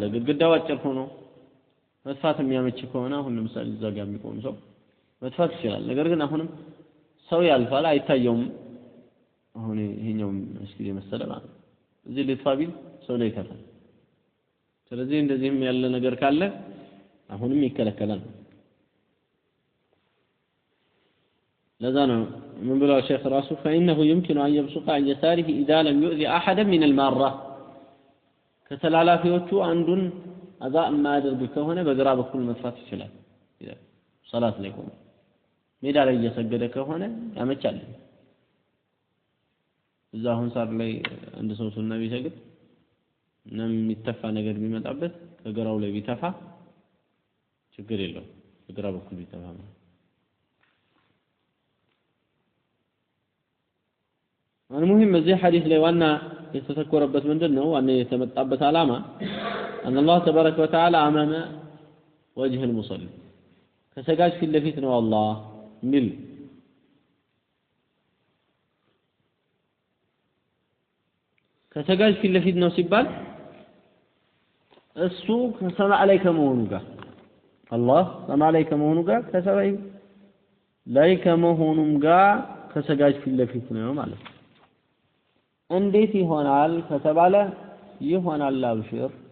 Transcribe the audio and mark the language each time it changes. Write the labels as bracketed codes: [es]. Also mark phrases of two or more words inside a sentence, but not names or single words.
[am] ግድግዳው አጭር ሆኖ መጥፋት የሚያመች ከሆነ አሁን ለምሳሌ እዛ ጋር የሚቆም ሰው መጥፋት ይችላል። ነገር ግን አሁንም ሰው ያልፋል አይታየውም። አሁን ይሄኛው መስጊድ የመሰለ ማለት እዚህ ልትፋ ቢል ሰው ላይ ይተፋል። ስለዚህ እንደዚህም ያለ ነገር ካለ አሁንም ይከለከላል። ለዛ ነው ምን ብለው ሼክ ራሱ [ar] فإنه يمكن أن يبصق عن يساره إذا لم يؤذي أحدا من المارة [am] ከተላላፊዎቹ አንዱን አዛ የማያደርግ ከሆነ በግራ በኩል መጥፋት ይችላል። ሶላት ላይ ቆሞ ሜዳ ላይ እየሰገደ ከሆነ ያመቻል። እዛ አሁን ሳር ላይ አንድ ሰው ሱና ቢሰግድ እና የሚተፋ ነገር ቢመጣበት ከግራው ላይ ቢተፋ ችግር የለውም። በግራ በኩል ቢተፋ المهم በዚህ ሐዲስ ላይ ዋና የተተኮረበት ምንድነው? ዋና የተመጣበት ዓላማ [ar] أن الله تبارك وتعالى أمام وجه المصلي [am] ከሰጋጅ ፊት ለፊት ነው አላህ ሚል ከሰጋጅ ፊት ለፊት ነው ሲባል እሱ ከሰማዕ ላይ ከመሆኑ ጋር አላህ ሰማዕ ላይ ከመሆኑ ጋር ከሰማዕ ላይ ከመሆኑም ጋር ከሰጋጅ ፊት ለፊት ነው ማለት ነው። እንዴት ይሆናል ከተባለ ይሆናል አብሽር